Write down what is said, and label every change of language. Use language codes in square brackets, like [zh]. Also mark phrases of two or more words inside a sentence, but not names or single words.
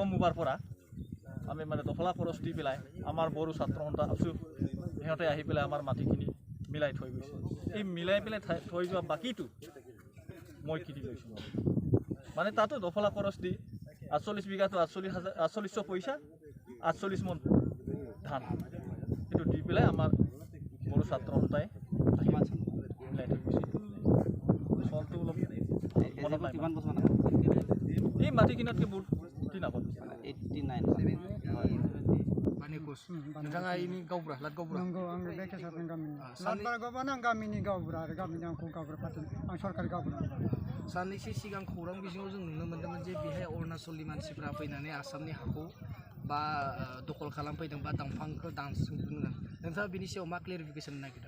[as] মুবাৰ পৰা আমি মানে দফলা খৰচ দি পেলাই আমাৰ বড়ো ছাত্ৰ সন্থা আছোঁ সিহঁতে আহি পেলাই আমাৰ মাটিখিনি মিলাই থৈ গৈছে এই মিলাই পেলাই থৈ যোৱা বাকীটো মই কিনি লৈছোঁ মানে তাতো দফলা খৰচ দি 48 বিঘাটো 48,000 পইচা 48 মন ধান এইটো দি পেলাই আমাৰ বড়ো ছাত্ৰ সন্থাই মিলাই থৈ গৈছে চলটো অলপ কিমান বছৰ এই মাটি কিনাতকৈ বহুত দিন আগত 89 [brx] नोंथाङा इनि गावबुरा लाट गावबुरा नंगौ आं बे केसारनि गामिनि लाटबार गावबानो आं गामिनि गावबुरा आरो गामिनि आंखौ गावबुरा पार्टी आं सरकारि गावबुरा साननैसो सिगां खौरां बिजोङाव जों नुनो मोन्दोंमोन जे बेहाय अरुणाचलनि मानसिफ्रा फैनानै आसामनि हाखौ बा दखल खालामफैदों बा दंफांखौ दानस्रांदों नोंथाङा बिनि सायाव मा क्लेरिफिकेसन नागिरदों